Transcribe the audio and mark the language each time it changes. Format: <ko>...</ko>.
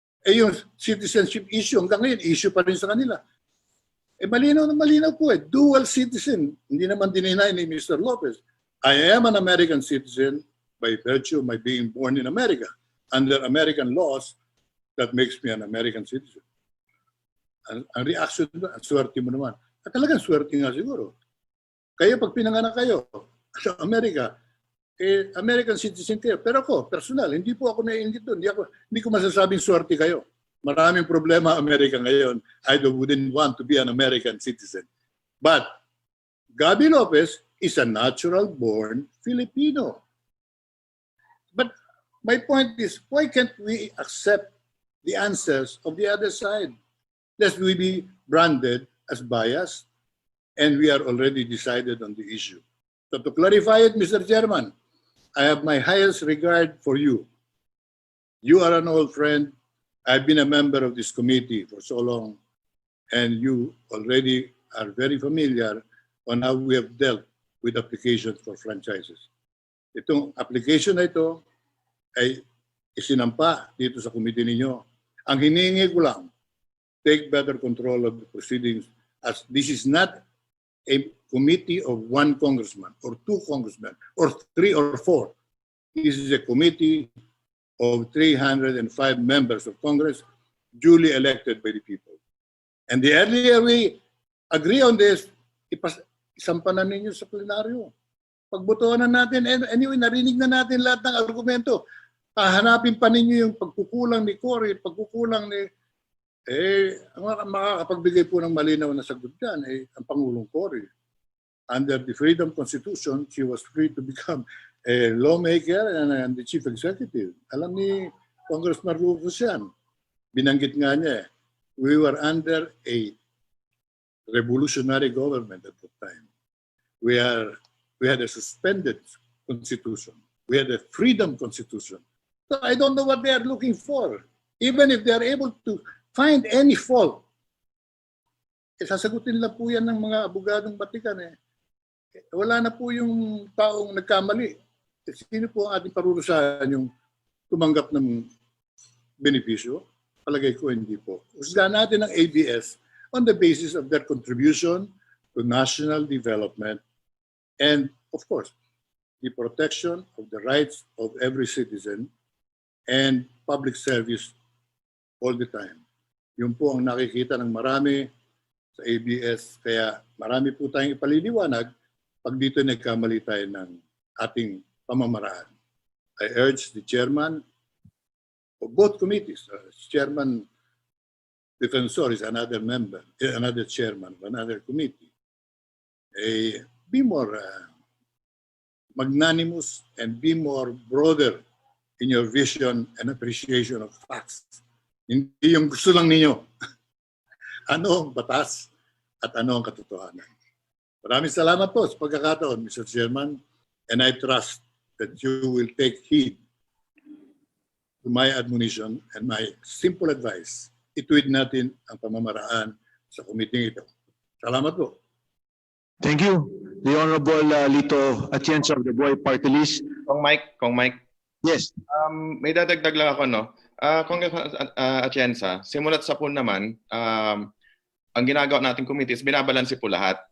<tl>Yung citizenship issue, hanggang ngayon, issue pa rin sa kanila. Malinaw na malinaw po dual citizen. Hindi naman dininay ni Mr. Lopez.</tl> <en>I am an American citizen by virtue of my being born in America. Under American laws, that makes me an American citizen.</en> <tl>Ang reaction doon, ang swerte mo naman. At talagang swerte nga siguro. Kayo, pag pinanganak kayo sa Amerika, American citizen kayo. Pero ako, personal, hindi po ako naiingit doon. Hindi ko masasabing swerte kayo. Maraming problema Amerika ngayon.</tl> <en>I wouldn't want to be an American citizen. But Gabi Lopez is a natural-born Filipino. But my point is, why can't we accept the answers of the other side? Lest we be branded as biased, and we are already decided on the issue. So to clarify it, Mr. Chairman, I have my highest regard for you. You are an old friend. I've been a member of this committee for so long, and you already are very familiar on how we have dealt with applications for franchises.</en> <tl>Itong application na ito ay isinampa dito sa committee ninyo. Ang hinihingi ko lang,</tl> <en>take better control of the proceedings, as this is not a committee of one congressman or two congressmen or 3 or 4. This is a committee of 305 members of Congress duly elected by the people. And the earlier we agree on this,</en> <tl>isampa na ninyo sa plenaryo. Pagbotohan na natin, anyway, narinig na natin lahat ng argumento. Hahanapin pa ninyo yung pagkukulang ni Cory, pagkukulang ni... ang makakapagbigay po ng malinaw na sagot dyan, ang Pangulong Cory.</tl> <en>Under the Freedom Constitution, she was free to become a lawmaker and the chief executive.</en> <tl>Alam ni Congressman Rufus yan. Binanggit nga niya,</tl> <en>we were under a revolutionary government at that time. We had a suspended constitution. We had a freedom constitution. So I don't know what they are looking for. Even if they are able to find any fault,</en> <tl>sasagutin lang po yan ng mga abogadong batikan. Wala na po yung taong nagkamali. Sino po ang ating parurusahan yung tumanggap ng benepisyo? Palagay ko hindi po. Husgahan natin ang ABS</tl> <en>on the basis of their contribution to national development and, of course, the protection of the rights of every citizen and public service all the time.</en> <tl>Yun po ang nakikita ng marami sa ABS. Kaya marami po tayong ipaliliwanag pag dito nagkamali tayo ng ating pamamaraan.</tl> <en>I urge the chairman of both committees, Chairman Defensor is another member, another chairman of another committee. Be more magnanimous and be more broader in your vision and appreciation of facts.</en> <tl>Hindi yung gusto lang ninyo. Ano ang batas at ano ang katotohanan. Maraming salamat po sa pagkakataon, Mr.</tl> <en>Chairman, and I trust that you will take heed to my admonition and my simple advice.</en> <tl>Ituwid natin ang pamamaraan sa committee ito. Salamat po.</tl> <en>Thank you. The Honorable Lito Atienza of the Boy Party List.</en> <tl>Kong Mike.</tl> <en>Yes.</en> <tl>May dadagdag lang ako, no? Congressman Atienza, simulat sa po naman, ang ginagawa nating committee is binabalanse po lahat.</tl>